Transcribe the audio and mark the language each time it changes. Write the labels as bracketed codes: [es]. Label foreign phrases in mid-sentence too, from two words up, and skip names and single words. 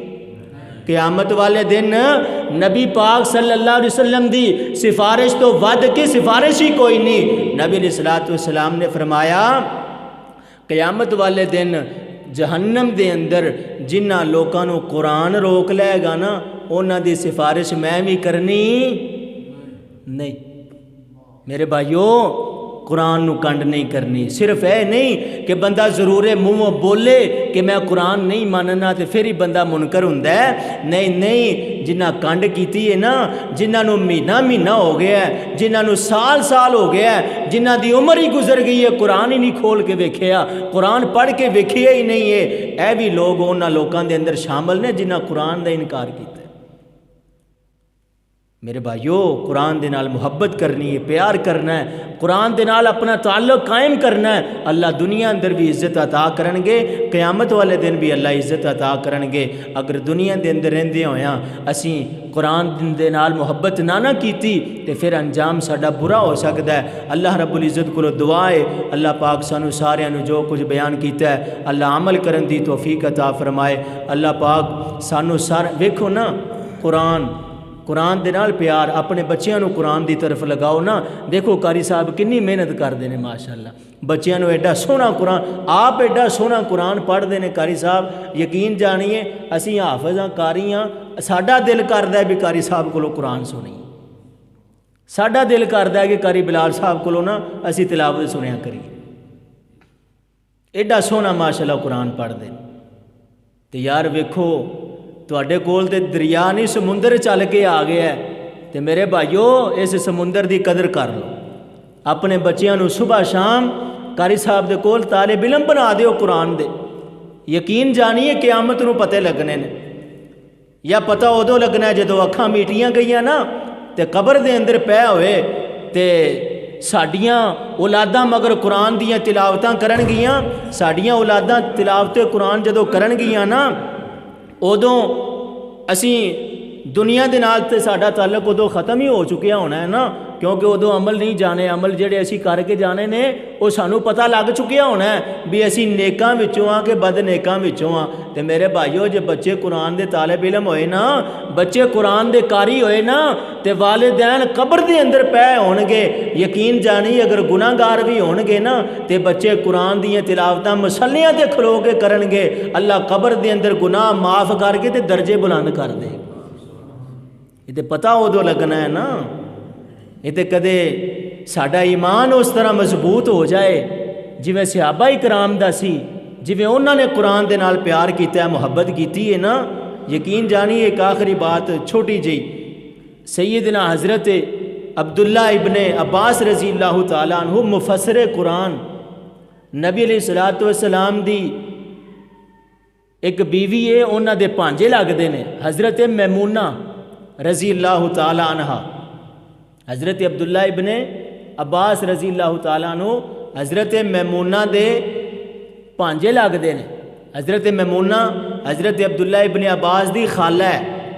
[pa] قیامت والے دن نبی پاک [ar] صلی اللہ علیہ وسلم [pa] دی سفارش تو ود کی سفارش ہی کوئی نہیں۔ نبی علیہ السلام نے فرمایا قیامت والے دن جہنم دے اندر جنہ لوکاں نو قرآن روک لے گا نا انہاں دی سفارش میں بھی کرنی نہیں۔ میرے بھائیو قرآن نو کنڈ نہیں کرنی، صرف اے نہیں کہ بندہ ضرور منہ بولے کہ میں قرآن نہیں ماننا تے پھر ہی بندہ منکر ہوندا ہے، نہیں نہیں، جنہ کنڈ کیتی ہے نا، جنہ نو مہینہ مہینہ ہو گیا ہے، جنہ نو سال سال ہو گیا ہے، جنہ دی عمر ہی گزر گئی ہے، قرآن ہی نہیں کھول کے ویکھیا، قرآن پڑھ کے ویکھیا ہی نہیں ہے، اے بھی لوگ انہاں لوکاں دے اندر شامل نے جنہ قرآن دا انکار کیتا ہے۔ میرے بھائیو قرآن دے نال محبت کرنی ہے، پیار کرنا ہے، قرآن دے نال اپنا تعلق قائم کرنا ہے، اللہ دنیا اندر بھی عزت عطا کرن گے، قیامت والے دن بھی اللہ عزت عطا کرن گے۔ اگر دنیا دے اندر رہندے ہویاں اسی قرآن دے نال محبت نہ کیتی تے پھر انجام ساڈا برا ہو سکدا ہے۔ اللہ رب العزت کو دعا ہے اللہ پاک سانو سارے نو جو کچھ بیان کیتا ہے اللہ عمل کرن دی توفیق عطا فرمائے۔ اللہ پاک سانو ویکھو نا قرآن دے نال پیار، اپنے بچیاں نو قرآن دی طرف لگاؤ نا، دیکھو قاری صاحب کنی محنت [ur] کرتے ہیں [pa] ماشاءاللہ، بچیاں نو ایڈا سونا قرآن، آپ ایڈا سونا قرآن [ur] پڑھتے ہیں [pa] قاری صاحب، [ur] یقین جانیے [pa] اسی حافظ ہاں قاری ہاں، ساڈا دل کردا ہے بھی قاری صاحب کولو قرآن سنیے، ساڈا دل کردا ہے کہ قاری بلال صاحب کولو نا اسی تلاوت سنیا کریے، ایڈا سونا ماشاءاللہ قرآن [ur] پڑھتے ہیں۔ [pa] تو یار ویکھو تواڈے کول تے دریا نہیں سمندر چل کے آ گیا ہے، تے میرے بھائیو اس سمندر دی قدر کر لو، اپنے بچیاں نو صبح شام قاری صاحب دے کول طالب علم بنا دیو قرآن دے، [ur] یقین جانیے [pa] قیامت نو پتے لگنے نے، یا پتہ ادو لگنا ہے جدو اکھاں میٹیاں گئیاں نا تے قبر دے اندر پے ہوئے تے ساڈیاں اولاداں مگر قرآن دیاں تلاوتاں کرن گیاں، ساڈیاں اولاداں تلاوت قرآن جدو کرن گیاں نا ادوں اسی دنیا دے نال تے ساڈا تعلق ادو ختم ہی ہو چکیا ہونا ہے نا، کیونکہ ادو عمل نہیں جانے، عمل جڑے اسی کر کے جانے نے وہ سانو پتہ لگ چکیا ہونا ہے بھی اسی نیکاں وچوں ہاں کہ بد نیکاں وچوں ہاں۔ تے میرے بھائیو جے بچے قرآن دے طالب علم ہوئے نا، بچے قرآن دے قاری ہوئے نا تے والدین قبر دے اندر پے ہون گے، یقین جانی اگر گناہ گار بھی ہون گے نا تے بچے قرآن دیاں تلاوتاں مسلیاں تے کھلو کے کرن گے، اللہ قبر دے اندر گناہ معاف کر کے تے درجے بلند کر دے، یہ تے پتہ ادو لگنا ہے نا، یہ تے کدے ساڈا ایمان اس طرح مضبوط ہو جائے جویں صحابہ کرام دا سی، جویں انہوں نے قرآن دے نال پیار کیتا ہے، محبت کیتی ہے نا، یقین جانی ایک آخری بات چھوٹی جی، سیدنا حضرت عبداللہ ابن عباس [ar] رضی اللہ تعالیٰ عنہ [pa] مفسر قرآن، نبی علیہ السلام دی ایک بیوی ہے، انہاں دے پانجے لگدے نے، حضرت میمونہ [ar] رضی اللہ تعالیٰ عنہ، [pa] حضرت عبداللہ ابن عباس [ar] رضی اللہ تعالیٰ عنہ [pa] حضرت میمونہ دے پانجے لگدے نے، حضرت میمونہ حضرت عبداللہ ابن عباس دی خالہ ہے،